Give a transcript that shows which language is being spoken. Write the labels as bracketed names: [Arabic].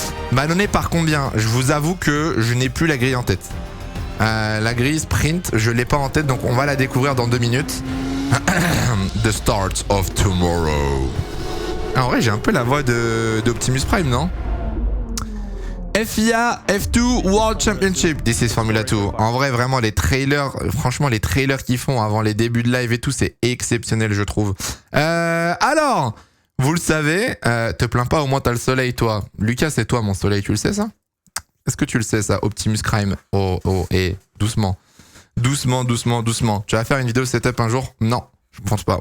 [French] Ballonné par combien? Je vous avoue que je n'ai plus la grille en tête. La grille sprint, je l'ai pas en tête, donc on va la découvrir dans 2 minutes. [English] The start of tomorrow. [French] En vrai, j'ai un peu la voix d'Optimus Prime, non? [English] FIA F2 World Championship. This is Formula 2. [French] En vrai, vraiment, les trailers, franchement, les trailers qu'ils font avant les débuts de live et tout, c'est exceptionnel, je trouve. Alors, vous le savez, te plains pas, au moins t'as le soleil, toi. Lucas, c'est toi, mon soleil, tu le sais, ça? Est-ce que tu le sais, ça, Optimus Prime? Oh, et doucement. Doucement. Tu vas faire une vidéo setup un jour? Non, je pense pas.